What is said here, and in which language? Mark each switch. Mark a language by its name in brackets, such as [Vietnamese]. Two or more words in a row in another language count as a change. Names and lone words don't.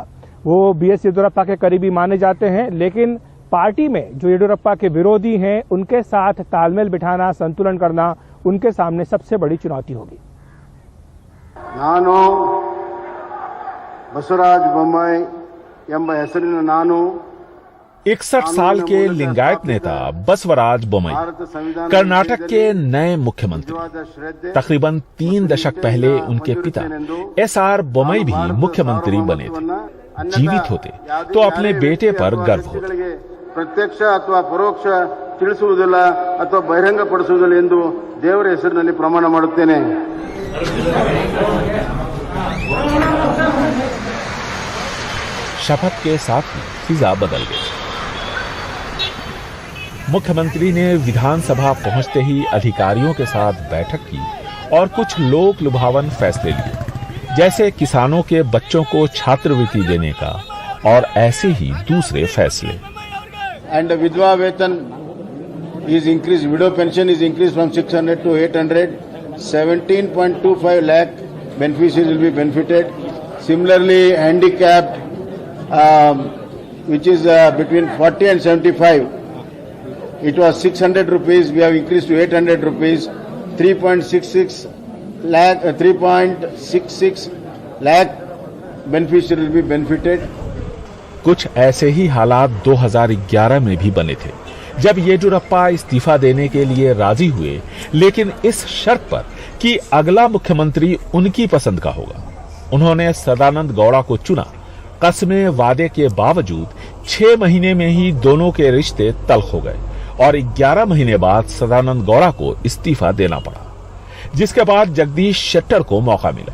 [Hindi] वो बीएस येदियुरप्पा के करीबी माने जाते हैं, लेकिन पार्टी में जो येदियुरप्पा के विरोधी हैं उनके साथ तालमेल बिठाना, संतुलन करना उनके सामने सबसे बड़ी चुनौती होगी। [Kannada] ನಾನು बसवराज बोम्मई ಎಂಬ ಹೆಸರಿನ ನಾನು [Hindi] 61 साल के लिंगायत नेता बसवराज बोम्मई कर्नाटक के नए मुख्यमंत्री। तकरीबन 3 दशक पहले उनके पिता एसआर बोम्मई भी मुख्यमंत्री बने थे। जीवित होते तो अपने बेटे पर गर्व होता। [Kannada] ಪ್ರತ್ಯಕ್ಷ ಅಥವಾ ಪರೋಕ್ಷ ತಿಳಿಸುವುದಿಲ್ಲ ಅಥವಾ ಬಹಿರಂಗಪಡಿಸುವುದಿಲ್ಲ ಎಂದು ದೇವರ ಹೆಸರಿನಲ್ಲಿ ಪ್ರಮಾಣ ಮಾಡುತ್ತೇನೆ। [Hindi] शपथ के साथ ही फिजा बदल गई। मुख्यमंत्री ने विधानसभा पहुंचते ही अधिकारियों के साथ बैठक की और कुछ लोक लुभावन फैसले लिए, जैसे किसानों के बच्चों को छात्रवृत्ति देने का और ऐसे ही दूसरे फैसले। [English] एंड [Hindi] विधवा वेतन [English] is increased, widow pension is increased from 600 to 800. 17.25 lakh beneficiaries will be benefited. Similarly, handicapped, which is between 40 and 75, it was 600 rupees. We have increased to 800 rupees. 3.66 lakh beneficiaries will be benefited. [Hindi] कुछ ऐसे ही हालात 2011 में भी बने थे, जब येदियुरप्पा इस्तीफा देने के लिए राजी हुए, लेकिन इस शर्त पर कि अगला मुख्यमंत्री उनकी पसंद का होगा। उन्होंने सदानंद गौड़ा को चुना। कस्में वादे के बावजूद 6 महीने में ही दोनों के रिश्ते तल्ख हो गए और 11 महीने बाद सदानंद गौड़ा को इस्तीफा देना पड़ा, जिसके बाद जगदीश शेट्टर को मौका मिला।